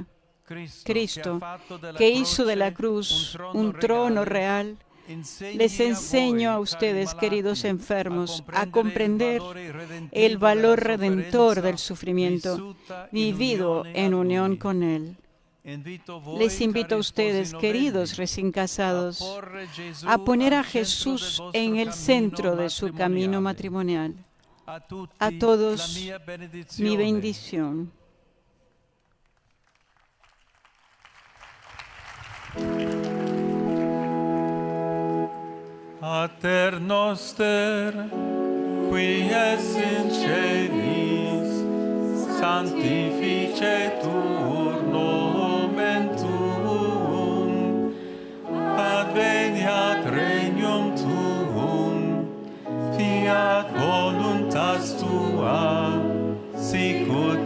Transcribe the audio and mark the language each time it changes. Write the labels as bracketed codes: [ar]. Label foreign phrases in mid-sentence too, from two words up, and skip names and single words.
[es] Cristo, que hizo de la cruz un trono real, les enseño a ustedes, queridos enfermos, a comprender el valor redentor del sufrimiento vivido en unión con Él. Les invito a ustedes, queridos recién casados, a poner a Jesús en el centro de su camino matrimonial. A todos, mi bendición. [la] Pater noster, qui es in celis, sanctificetur nomen tuum, adveniat regnum tuum, fiat voluntas tua, sicut